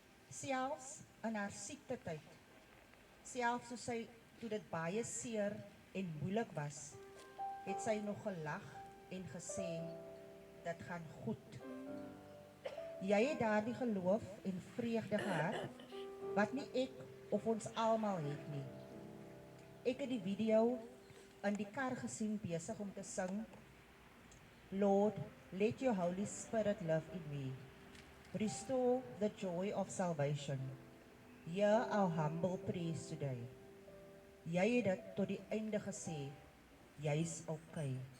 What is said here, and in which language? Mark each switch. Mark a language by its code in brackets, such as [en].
[af] Selfs in haar siektetyd. Selfs soos sy toe dit baie seer en moeilik was, het sy nog gelag en gesê, dit gaan goed. Jy het daardie geloof en vreugde gehad, wat nie ek of ons almal het nie. Ek het die video in die kar gesien besig om te sing, [en] Lord, let your Holy Spirit live in me. Restore the joy of salvation. Hear our humble praise today. [af] Jy het dit tot die einde gesê, jy's okay.